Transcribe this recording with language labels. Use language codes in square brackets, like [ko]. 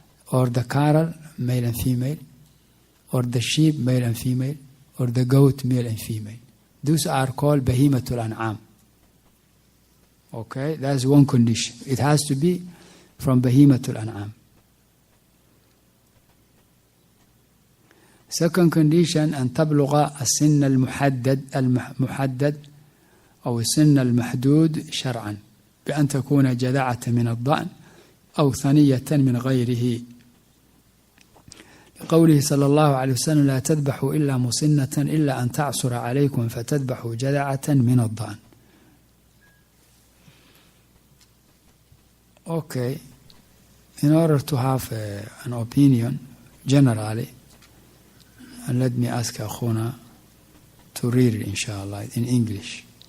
[en] Or the cattle, male and female. Or the sheep, male and female. Or the goat, male and female. Those are called bahimatul an'am. Okay, that's one condition. It has to be from bahimatul an'am. [ar] Second condition, أن تبلغ السن المحدد أو السن المحدود شرعا بأن تكون جذعة من الضأن أو ثنية من غيره. لقوله صلى الله عليه وسلم لا تذبحوا إلا مسنة إلا أن تعصر عليكم فتذبحوا جذعة من الضأن. [en] Okay, in order to have an opinion generally, and let me ask أخونا to read it inshallah in English.